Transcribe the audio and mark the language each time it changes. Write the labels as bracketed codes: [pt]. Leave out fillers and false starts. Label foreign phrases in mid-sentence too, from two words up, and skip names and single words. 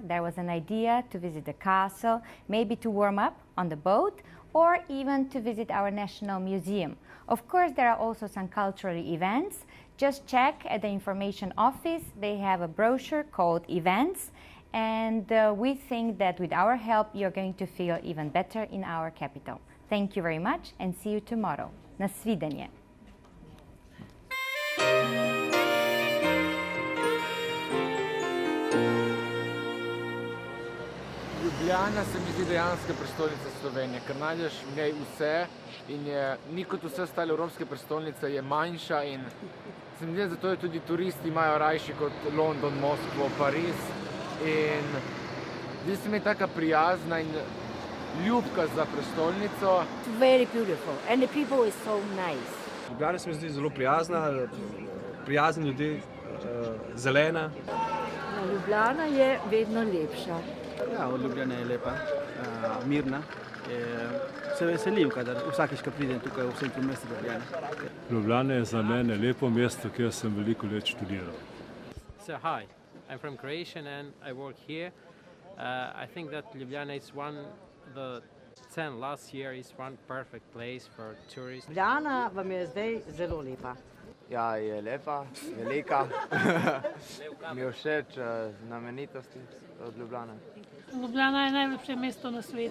[en] There was an idea to visit the castle, maybe to warm up on the boat, or even to visit our National Museum. Of course, there are also some cultural events. Just check at the information office. They have a brochure called Events. And we think that with our help, you're going to feel even better in our capital. Thank you very much and see you tomorrow. [sl] Na svidenje. Ljubljana se mi zdi dejanska prestolnica Slovenije, ker najdeš v njej vse in ni kot vse ostale evropske prestolnice, je manjša in se mi zdi, zato je tudi turisti imajo rajši kot London, Moskvo, Pariz in zdi se mi taka prijazna in ljubka za prestolnico. [en] It's very beautiful and the people is so nice. [sl] Ljubljana se mi zdi zelo prijazni ljudje, zelena. Ljubljana je vedno lepša. Ja, Ljubljana je lepa, mirna. Se veselim, kadar vsakič, ko pridem tukaj v centru mesta Ljubljana. Ljubljana je za mene lepo mesto, kjer sem veliko let študiral. [en] So hi, I'm from Croatia and I work here. I think that Ljubljana is the 10 last year is one perfect place for tourists. [sl] Ljubljana vam je zdaj zelo lepa. Ja, je lepa, velika. Mi je všeč znamenitosti od Ljubljane. Ljubljana je najlepše mesto na svetu.